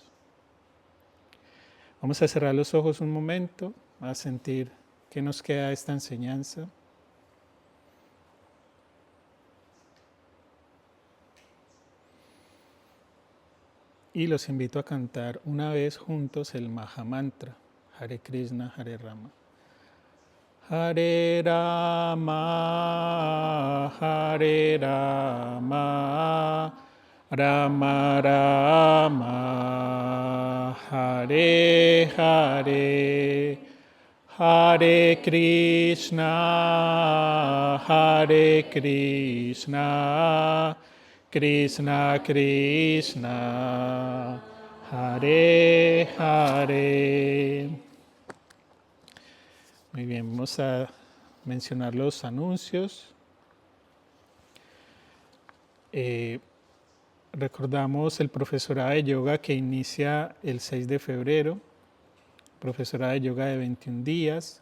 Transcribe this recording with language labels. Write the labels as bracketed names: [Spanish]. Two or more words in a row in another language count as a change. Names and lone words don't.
[Spanish] Vamos a cerrar los ojos un momento, a sentir qué nos queda de esta enseñanza. Y los invito a cantar una vez juntos el Mahamantra, [Sanskrit] Hare Krishna, Hare Rama. Hare Rama, Hare Rama, Rama Rama, Hare Hare, Hare Krishna, Hare Krishna, Krishna Krishna, Hare Hare. [Spanish] Muy bien, vamos a mencionar los anuncios. Recordamos el profesorado de yoga que inicia el 6 de febrero, profesorado de yoga de 21 días.